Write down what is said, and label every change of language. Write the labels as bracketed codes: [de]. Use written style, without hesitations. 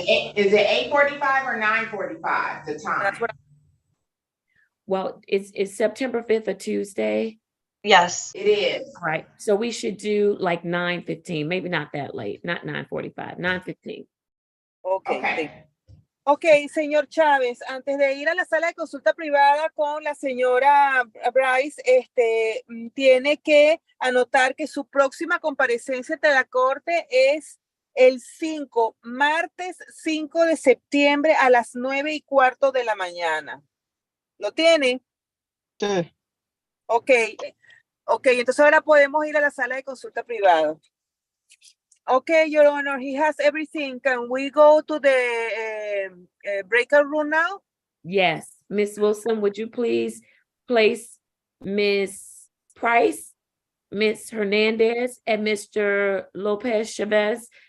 [en] Is it 8:45 or 9:45, the time? That's what Well, it's September 5th, a Tuesday. Yes. It is. Right, so we should do like 9:15, maybe not that late, not 9:45, 9:15. Okay. [es] Ok, señor Chávez, antes de ir a la sala de consulta privada con la señora Bryce, tiene que anotar que su próxima comparecencia ante la corte es el martes 5 de septiembre a las 9:15 de la mañana. ¿Lo tiene? Sí. Ok, entonces ahora podemos ir a la sala de consulta privada. [en] Okay, Your Honor, he has everything. Can we go to the breakout room now? Yes, Ms. Wilson, would you please place Ms. Price, Ms. Hernandez, and Mr. Lopez Chavez